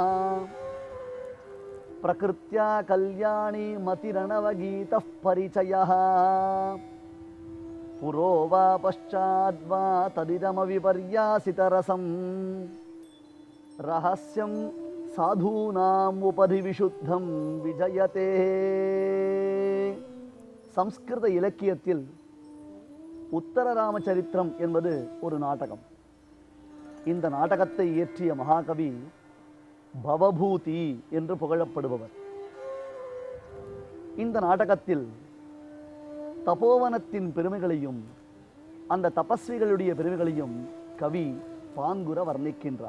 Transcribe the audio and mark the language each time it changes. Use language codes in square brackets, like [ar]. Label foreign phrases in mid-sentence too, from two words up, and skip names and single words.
[sa] प्रकृत्या कल्याणी मतिरणवगीतः परिचयः पुरो वा पश्चाद्वा तदिदमविपर्यासितरसं रहस्यं साधूनाम् उपधि विशुद्धं विजयते. [ta] संस्कृत இலக்கியத்தில் உத்தர ராமச்சரித்திரம் என்பது ஒரு நாடகம். இந்த நாடகத்தை இயற்றிய மகாகவி பவபூதி என்று புகழப்படுபவர். இந்த நாடகத்தில் தபோவனத்தின் பெருமைகளையும் அந்த தபஸ்விகளுடைய பெருமைகளையும் கவி பாங்குற வர்ணிக்கின்றார்.